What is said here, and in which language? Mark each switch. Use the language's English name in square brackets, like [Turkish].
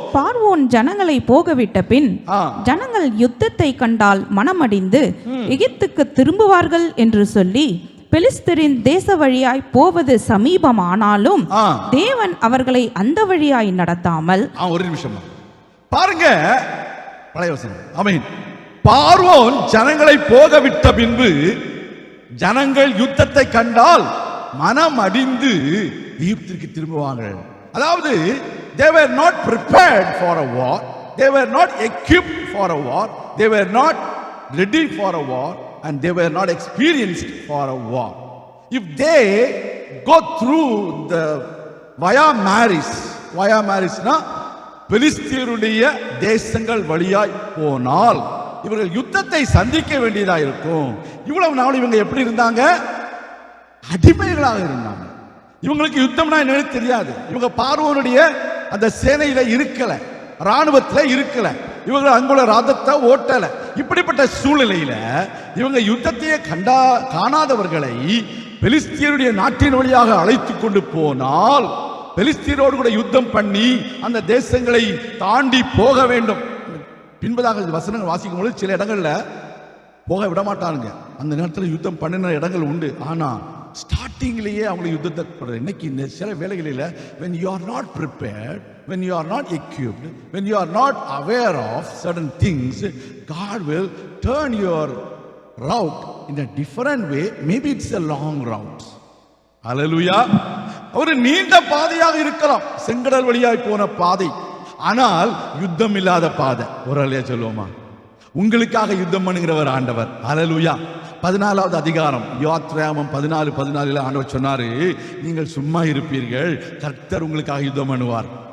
[Tamil] பார்வோன் ஜனங்களை போகவிட்ட பின் ஜனங்கள் யுத்தத்தை கண்டால் மனமடிந்து எகிப்துக்கு திரும்புவார்கள் என்று சொல்லி பெலிஸ்தரின் தேச வழியாய் போவது சமீபமானாலும் தேவன் அவர்களை அந்த வழியாய் நடத்தாமல். ஒரு நிமிஷம் பாருங்க, பழைய வசனம். ஆமென். பார்வோன் ஜனங்களை போகவிட்ட பின்பு ஜனங்கள் யுத்தத்தை கண்டால் மனம் அடிந்து எகிப்திற்கு திரும்புவாங்க. அதாவது [English] they were not prepared for a war, they were not equipped for a war, they were not ready for a war, and they were not experienced for a war. If they go through the via Maris [Tamil] na பெலிஸ்தியருடைய தேசங்கள் வழியாய் போனால் இவர்கள் யுத்தத்தை சந்திக்க வேண்டியதா இருக்கும். இவ்வளவு நாள் இவங்க எப்படி இருந்தாங்க? அடிமைகளாக இருந்தாங்க. இவங்களுக்கு யுத்தம்னா என்னன்னு தெரியாது. இவங்க பார்வோனுடைய அந்த சேனையில இருக்கல, ராணுவத்துல இருக்கல, இவங்க அங்குள்ள ராதத்தை ஓட்டல. இப்படிப்பட்ட சூழ்நிலையில இவங்க யுத்தத்தையே காணாதவர்களை பெலிஸ்தியருடைய நாட்டின் வழியாக அழைத்து கொண்டு போனால் பெலிஸ்தியரோடு கூட யுத்தம் பண்ணி அந்த தேசங்களை தாண்டி போக வேண்டும். பின்பதாக வசனங்கள் வாசிக்கும் பொழுது சில இடங்கள்ல போக விட மாட்டாங்க. அந்த நேரத்தில் யுத்தம் பண்ணின இடங்கள் உண்டு. ஆனா ஸ்டார்டிங்லேயே அவங்களுக்கு யுத்தத்தை இன்னைக்கு இந்த சில வேலைகளில் [English] when you are not prepared, when you are not equipped, when you are not aware of certain things, God will turn your route in a different way. Maybe it's a long route. Hallelujah. [Tamil] ஒரு நீண்ட பாதையாக இருக்கலாம் செங்கடல் வழியாய் போன பாதை, ஆனால் யுத்தம் இல்லாத பாதை. ஒரு அலையா சொல்லுவோமா? உங்களுக்காக யுத்தம் பண்ணுகிறவர் ஆண்டவர். ஹல்லேலூயா. 14வது அதிகாரம் யாத்திராகமம் 14:14 ஆண்டவர் சொன்னாரு, நீங்கள் சும்மா இருப்பீர்கள், கர்த்தர் உங்களுக்காக யுத்தம் பண்ணுவார்.